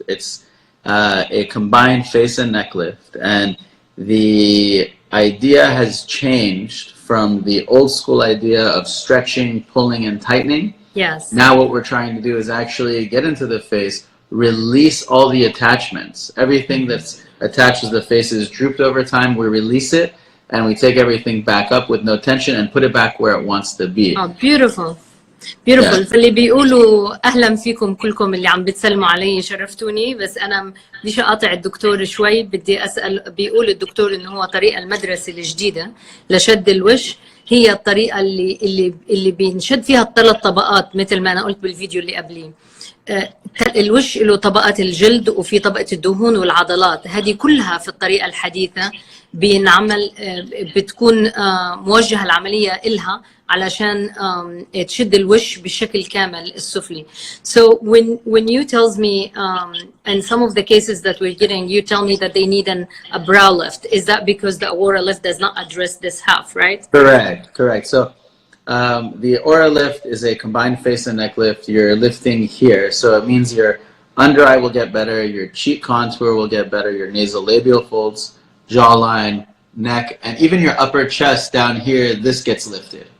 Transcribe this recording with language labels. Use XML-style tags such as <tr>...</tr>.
<en>It's a combined face and neck lift, and the idea has changed from the old school idea of stretching, pulling, and tightening. Yes. Now what we're trying to do is actually get into the face, release all the attachments. Everything that's attached to the face is drooped over time. We release it and we take everything back up with no tension and put it back where it wants to be. Oh, beautiful. Beautiful.</en> <ar>فاللي بيقولوا أهلا فيكم كلكم اللي عم بتسلموا علي، شرفتوني. بس أنا بديش أقاطع الدكتور شوي، بدي أسأل. بيقول الدكتور إنه هو طريقة المدرسة الجديدة لشد الوش هي الطريقة اللي بينشد فيها الثلاث طبقات مثل ما أنا قلت بالفيديو اللي قبليه. الوش له طبقة الجلد وفي طبقة الدهون والعضلات، هذه كلها في الطريقة الحديثة بينعمل، بتكون موجهة العملية إلها علشان تشد الوش بشكل كامل السفلي.</ar> <en>So when you tells me and some of the cases that we're getting, you tell me that they need a brow lift. Is that because the aura lift does not address this half, right? Correct. So the aura lift is a combined face and neck lift. You're lifting here, so it means your under eye will get better, your cheek contour will get better, your nasolabial folds, jawline, neck, and even your upper chest down here, this gets lifted.</en>